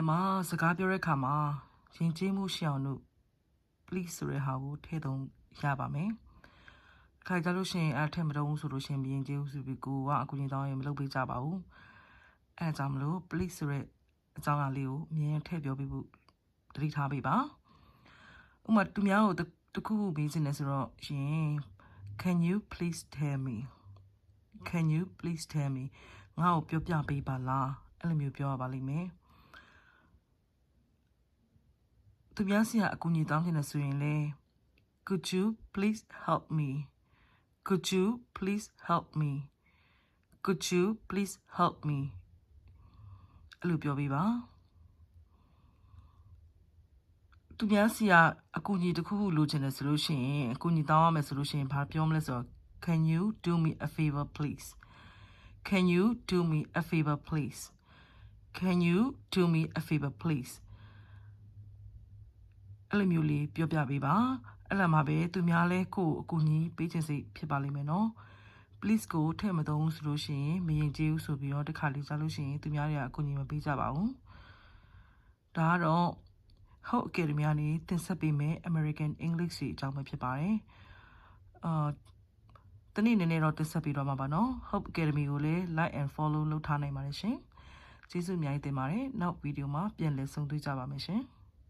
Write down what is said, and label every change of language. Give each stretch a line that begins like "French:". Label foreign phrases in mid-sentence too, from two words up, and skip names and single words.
Burmese: မှာစကားပြောတဲ့အခါမှာယဉ်ကျေးမှုရှိအောင်လို့ please ဆိုတဲ့ဟာကိုထည့်သုံးရပါမယ်။ခိုင်ကြလို့ရှိရင်အဲ့ထည့်မတော့ဘူးဆိုလို့ရှိရင်မယဉ်ကျေးဘူးဆိုပြီးကိုကအကူကြီးတောင်းရင်မလုပ်ပေးကြပါဘူး။အဲ့ဒါကြောင့်မလို့ please ဆိုတဲ့အကြောင်းအရာလေးကိုအမြဲထည့်ပြောပေးဖို့တတိထားပေးပါ။ဥပမာသူများကိုတခုခုမေးချင်တယ်ဆိုတော့ရှင်
English: Can you please tell me Can you please tell me
Burmese: ငါ့ကိုပြောပြပေးပါလားအဲ့လိုမျိုးပြောရပါလိမ့်မယ်။ သူများစီကအကူအညီတောင်းချင်တယ်ဆိုရင်လေ
English: Could you please help me Could you please help me Could you please help me
Burmese: အဲ့လိုပြောပေးပါ သူများစီကအကူအညီတစ်ခုခုလိုချင်တယ်ဆိုလို့ရှိရင်အကူအညီတောင်းရမယ်ဆိုလို့ရှိရင်ဘာပြောမလဲဆိုတော့
English: Can you do me a favor please Can you do me a favor please Can you do me a favor please
Burmese: အဲ့လိုမျိုးလေးပြောပြပေးပါအဲ့လိုမှပဲသူများလဲကိုအကူအညီပေးချင်စိတ်ဖြစ်ပါ လိမ့်မယ်နော် please ကိုထည့်မသုံးဘူးဆိုလို့ရှိရင်မရင်ကျေးဘူးဆိုပြီးတော့တစ်ခါလေးကြားလို့ရှိရင်သူများတွေကအကူအညီမပေးကြပါဘူးဒါကတော့ Hope Academy ကနေတင်ဆက်ပေးမယ် American English တွေအကြောင်းပဲဖြစ်ပါတယ်တနေ့နည်းနည်းတော့တင်ဆက်ပေးတော့မှာပါနော် Hope Academy ကိုလည်း
English: like and follow
Burmese: လုပ်ထားနိုင်ပါတယ်ရှင်ကျေးဇူးအများကြီးတင်ပါတယ်နောက်ဗီဒီယိုမှာပြန်လည်ဆုံတွေ့ကြပါမယ်ရှင်